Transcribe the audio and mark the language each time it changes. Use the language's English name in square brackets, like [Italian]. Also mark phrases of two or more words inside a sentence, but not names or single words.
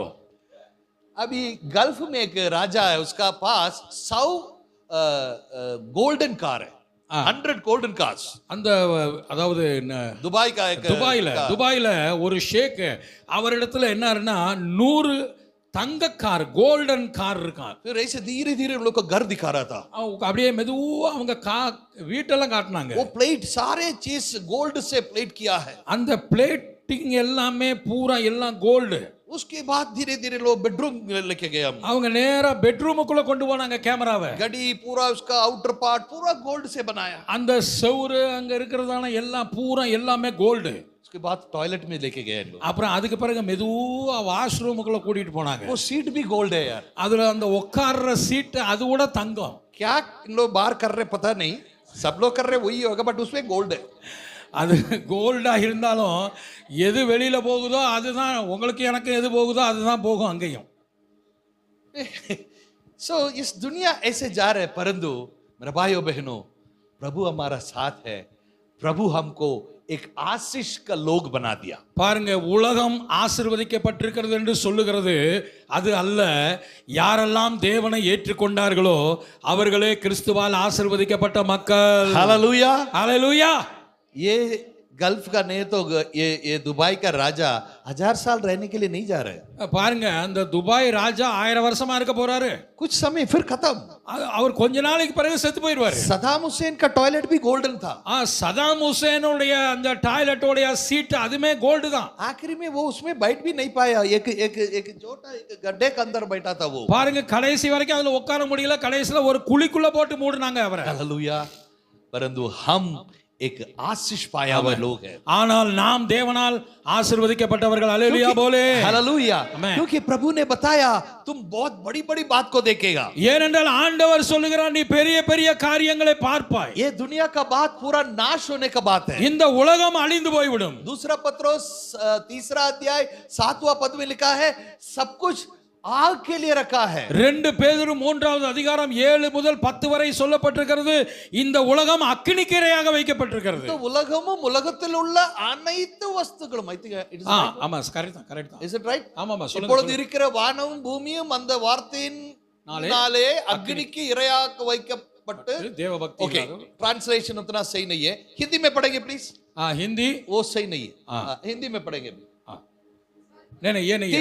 [Hindi] अभी गल्फ में एक राजा है, उसका पास 100 [English] golden car [Hindi] है। [English] 100 golden cars. [Tamil] அந்த அதாவது [Hindi] दुबई का एक [Tamil] துபாயில ஒரு ஷேக், அவரிடத்துல என்னன்னா 100 தங்க கார், [English] golden car [Tamil] இருக்கான். [Hindi] फिर ऐसे धीरे धीरे उन लोग को घर दिखा रहा था। [Tamil] அப்படியே மெதுவா அவங்க வீட்டெல்லாம் காட்டினாங்க. [Hindi] वो प्लेट सारे चीज गोल्ड से प्लेट किया है। [Tamil] அந்த பிளேட்டிங் எல்லாமே பூரா எல்லாம் கோல்டு. [Hindi] उसके बाद धीरे धीरे लोग बेडरूम लेके गए हम। [Tamil] அவங்க நேரா பெட்ரூமுக்குள்ள கொண்டு போனாங்க கேமராவை. [Hindi] गाड़ी पूरा उसका [English] outer part [Hindi] पूरा गोल्ड से बनाया। [Tamil] அந்த செவுரு அங்க இருக்கிறதான எல்லாம் பூரா எல்லாமே கோல்டு. [Hindi] उसके बाद टॉयलेट में लेके गए लोग। [Tamil] அப்புறம் அதுக்கு பிறகு மெதுவா வாஷ்ரூமுக்குள்ள கூட்டிட்டு போனாங்க. [Hindi] वो सीट भी गोल्ड है यार। [Tamil] அதுல அந்த உட்கார்ற சீட் அது கூட தங்கம். [Hindi] क्या लोग बाहर कर रहे पता नहीं, सब लोग कर रहे वही होगा, बट उसमें गोल्ड है। [Tamil] அது கோல்டா இருந்தாலும் எது வெளியில போகுதோ அதுதான் உங்களுக்கு, எனக்கு எது போகுதோ அதுதான் போகும் அங்கேயும். [Hindi] सो इस दुनिया ऐसे जा रहे, परंतु मेरे भाइयों बहनों, प्रभु हमारा साथ है। प्रभु हमको एक आशीष का लोग बना दिया। [Tamil] பாருங்க, உலகம் ஆசீர்வதிக்கப்பட்டிருக்கிறது என்று சொல்லுகிறது அது அல்ல. யாரெல்லாம் தேவனை ஏற்றுக்கொண்டார்களோ அவர்களே கிறிஸ்துவால் ஆசீர்வதிக்கப்பட்ட மக்கள். [Hindi] हालेलुया। [Tamil] ஹalleluya. [Hindi] ये गल्फ का नहीं तो ये दुबई का राजा 1000 साल रहने के लिए नहीं जा रहे, [Tamil] பாருங்க அந்த துபாய் ராஜா 1000 வருஷமா இருக்க போறாரு. [Hindi] कुछ समय फिर खत्म. [Tamil] அவர் கொஞ்ச நாளைக்கு பிறகு செத்து போயிடுவாரு. [Hindi] सदाम हुसैन का टॉयलेट भी गोल्डन था. [Tamil] சதாம் ஹுசேனுடைய அந்த டாய்லெட்டோடைய சீட் அதுமே கோல்டு தான். [Hindi] आखिरी में वो उसमें बैठ भी नहीं पाया, एक छोटा एक गड्ढे के अंदर बैठा था वो. [Tamil] பாருங்க கடைசி வரைக்கும் அதுல உட்கார முடியல, கடைசில ஒரு குழிக்குள்ள போட்டு மூடுனாங்க அவரை. [Hindi] हालेलुया. परंतु हम एक आशीष पाया हुआ लोग हैं. [Tamil] ஆனால் நாம் தேவனால் ஆசீர்வதிக்கப்பட்டவர்கள். அல்லேலூயா போலே. [Hindi] हालेलुया. Amen. क्योंकि प्रभु ने बताया तुम बहुत बड़ी बड़ी बात को देखेगा. [Tamil] ஏனென்றால் ஆண்டவர் சொல்லுகிறார் நீ பெரிய பெரிய காரியங்களை பார்ப்பாய். [Hindi] ये दुनिया का बात पूरा नाश होने का बात है. [Tamil] இந்த உலகம் அழிந்து போய்விடும். [Hindi] दूसरा पत्रोस 3 अध्याय 7वां पद में लिखा है सब कुछ आग के लिए रखा है. [Tamil] 2 பேதுரு 3வது அதிகாரம் 7 முதல் 10 வரை சொல்லப்பட்டிருக்கிறது இந்த உலகம் அக்கினிக்கிரையாக வைக்கப்பட்டிருக்கிறது. तो உலகமும் உலகத்தில் உள்ள அனைத்து வஸ்துக்களும் ஆமா கரெக்ட் தான். [English] Is it right? [Tamil] ஆமாமா சொல்லுங்க. இப்பொழுது இருக்கிற வானமும் பூமியும் அந்த வார்த்தையினாலே अग्निக்கு இரையாக வைக்கப்பட்டு [Hindi] देव भक्ति. [English] okay translation [Hindi] उतना सही नहीं है. हिंदी में पढ़ेंगे प्लीज. हिंदी वो सही नहीं है. हिंदी में पढ़ेंगे. नहीं ये नहीं